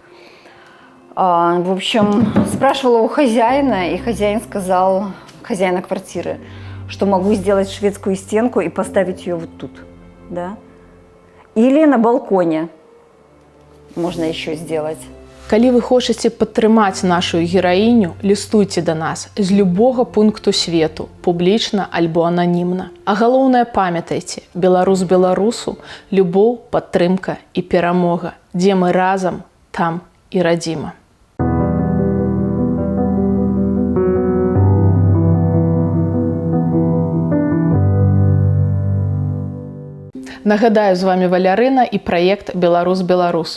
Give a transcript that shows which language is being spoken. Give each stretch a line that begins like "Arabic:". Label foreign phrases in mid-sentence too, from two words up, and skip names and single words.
Russian: В общем, спрашивала у хозяина, и хозяин сказал, хозяина квартиры, что могу сделать шведскую стенку и поставить ее вот тут, да? Или на балконе можно еще сделать.
Belarusian: Калі вы хочаце падтрымаць нашу гераіню, лістуйце да нас з любога пункту свету, публічна альбо ананімна. А галоўнае памятайце, беларус беларусу, любоў, падтрымка і перамога. Дзе мы разам, там і радзіма. Нагадаю, з вами Валярына і праект «Беларус беларусу».